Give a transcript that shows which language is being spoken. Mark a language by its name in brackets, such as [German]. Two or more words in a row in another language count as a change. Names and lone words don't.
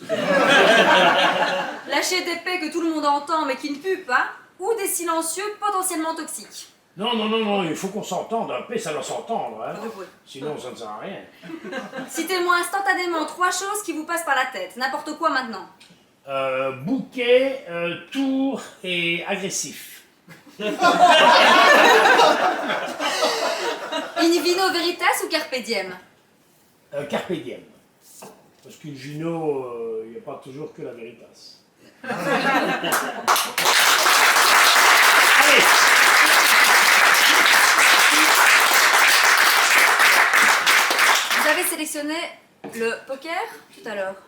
[French] Lâcher des paix que tout le monde entend mais qui ne puent pas ou des silencieux potentiellement toxiques? Non, il faut qu'on s'entende. Un paix, ça doit s'entendre. Hein. Oui. Sinon, ça ne sert à rien. Citez-moi instantanément 3 choses qui vous passent par la tête. N'importe quoi maintenant. Bouquet, tour et agressif. [Latin] In vino veritas ou carpe diem? Carpe diem. [French] Parce qu'une vino, il n'y a pas toujours que la veritas. Allez! Vous avez sélectionné le poker tout à l'heure.